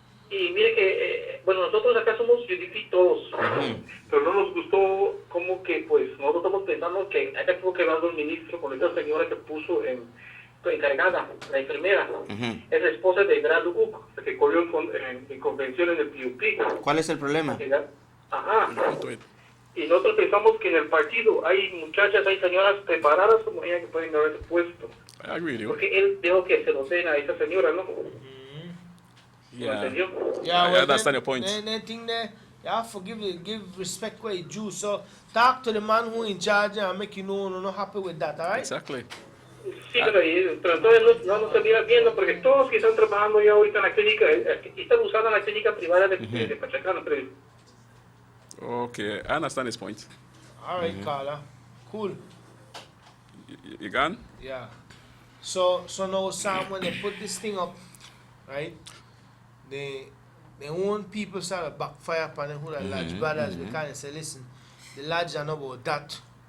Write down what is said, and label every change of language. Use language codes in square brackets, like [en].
[es] Y mire que, bueno, nosotros acá somos UDP todos, pero no nos gustó como que, pues, nosotros estamos pensando que acá tuvo que hablar un ministro con esta señora que puso encargada, la enfermera, es la esposa de Brad Uc, que corrió en convención en el PUP. ¿Cuál es el problema? Ajá. Y nosotros pensamos que en el partido hay muchachas, hay señoras preparadas como ella que pueden haber puesto. [en] I agree with you. [es] Porque él dijo que se lo den a esa señora, ¿no? [en] Yeah. Yeah, I understand your point. They think that you have to give respect where it's due. So talk to the man who in charge and make you know not happy with that, all right? Exactly. [es] Sí, pero entonces no se mira viendo porque todos que están trabajando ya ahorita en la clínica, están usando la clínica privada de Pachacán, pero [en] Okay, I understand his point. All right, Carla. Cool. You gone? Yeah. So now, Sam, when they put this thing up, right, they own people start to backfire upon them who are Lodge Brothers because they say, listen, the Lodge are not about that.